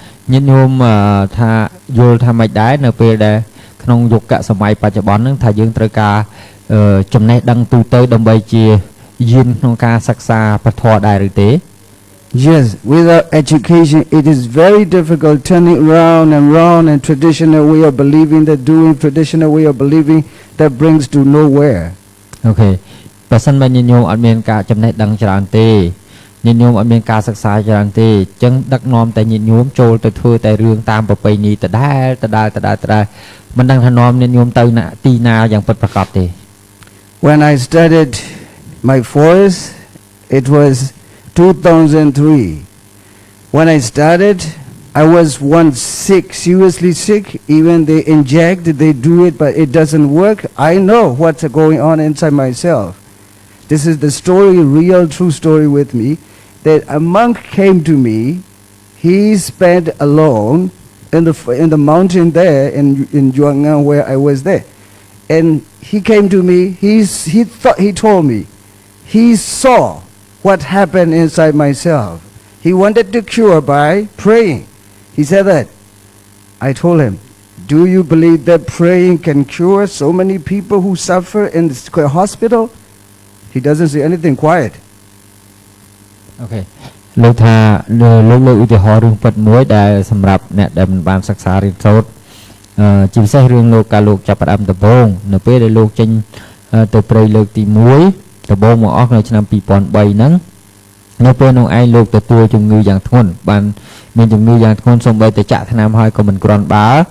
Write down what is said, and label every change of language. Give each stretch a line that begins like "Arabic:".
Khmer: ញាតិញោមថាយល់ថាមិនដែរនៅពេលដែលក្នុងយុគសម័យបច្ចុប្បន្នហ្នឹងថាយើងត្រូវការចំណេះដឹងទូទៅដើម្បីជាយានក្នុងការសិក្សាពធដែរឬទេ
English: Yes, without education it is very difficult turning round and traditional way of believing that doing traditional way of believing that brings to nowhere. Okay.
Khmer: បើសិនបើញាតិញោមអត់មានការចំណេះដឹងច្រើនទេញាតិញោមអត់មានការសិក្សាច្រើនទេអញ្ចឹងដឹកនាំតែញាតិញោមចូលទៅធ្វើតែរឿងតាមប្រពៃណីដដែលមិនដឹងថានាំញាតិញោមទៅទីណាយ៉ាងពិតប្រាកដទេ
English: When I started my forest, it was 2003. When I started, I was once sick, seriously sick. Even they inject, they do it, but it doesn't work. I know what's going on inside myself. This is the story, real, true story with me, that a monk came to me. He spent alone in the mountain there in Juangan where I was there. And he came to me, he told me, he saw what happened inside myself. He wanted to cure by praying. He said that. I told him, do you believe that praying can cure so many people who suffer in the hospital? He doesn't say anything, quiet. Okay.
Khmer: លោកថាលោកឧទាហរណ៍រឿងពិតមួយដែលសម្រាប់អ្នកដែលមិនបានសិក្សារៀនសូត្រជាពិសេសរឿងលោកកាលលោកចាប់ផ្ដើមដំបូងនៅពេលដែលលោកចេញទៅព្រៃលើកទី1ដំបូងមកអស់នៅឆ្នាំ2003ហ្នឹងនៅពេលនោះឯងលោកទទួលជំងឺយ៉ាងធ្ងន់បានមានជំងឺយ៉ាងធ្ងន់សូម្បីតែចាក់ថ្នាំហើយក៏មិនគ្រាន់បើ